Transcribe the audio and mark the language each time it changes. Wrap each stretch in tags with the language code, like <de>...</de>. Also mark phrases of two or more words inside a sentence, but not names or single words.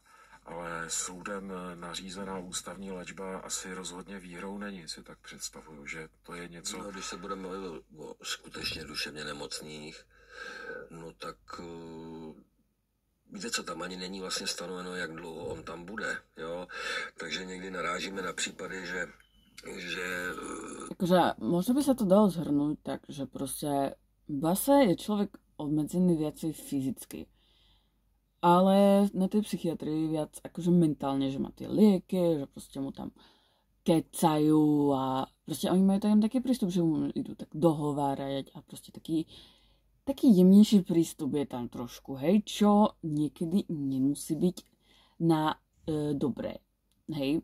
<cs>Ale soudem nařízená ústavní léčba asi rozhodně výhrou není, si tak představuju, že to je něco... No, když se budeme mluvit o skutečně duševně nemocných, no tak víte co, tam ani není vlastně stanoveno, jak dlouho on tam bude, jo, takže někdy narážíme na případy,</cs> <sk>že akože možno by sa to dalo zhrnúť tak, že proste v base je človek obmedzený viacej fyzicky. Ale na tej psychiatrii viac akože mentálne, že má tie lieky, že proste mu tam kecajú a proste oni majú tam taký prístup, že mu idú tak dohovárať a proste taký jemnejší prístup je tam trošku, hej, čo niekedy nemusí byť na dobré, hej.</sk>